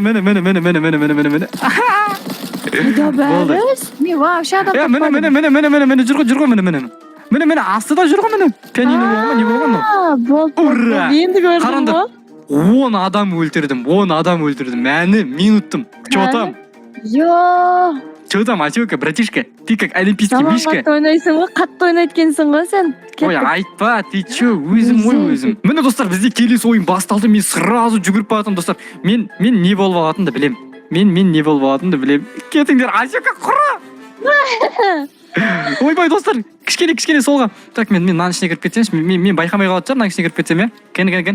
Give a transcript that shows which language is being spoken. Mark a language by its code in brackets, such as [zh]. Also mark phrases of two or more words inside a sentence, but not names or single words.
[kk] Үйде бәрі. Мен вообще адам таппадым. Міне, жүр ғой, міне, астыда жүр ғой, міне. Пианино болған ма, не болған ма? Болды. Ура! Енді көрдім ғой. 10 адам өлтірдім. Мәні минуттым. [ru] Чё там, Ашока, братишка? Ты как олимпийский мишка. [kk] Қатты ойнайсың ғой, қатты ойнайды екенсің ғой сен. Ой, айтпа, [ru] ты чё, [kk] өзім. Міне достар, бізде келесі ойын басталды, мен сразу жүгіріп баратым достар. Мен не болып алатынды білем. Кетіңдер, Ашока, құра! Ойбай достар, кішкене солға. Так, мен мынаның ішіне кіріп кетсемші, мен байқамай қалады шығар, мынаның ішіне кіріп кетсем, Кәне.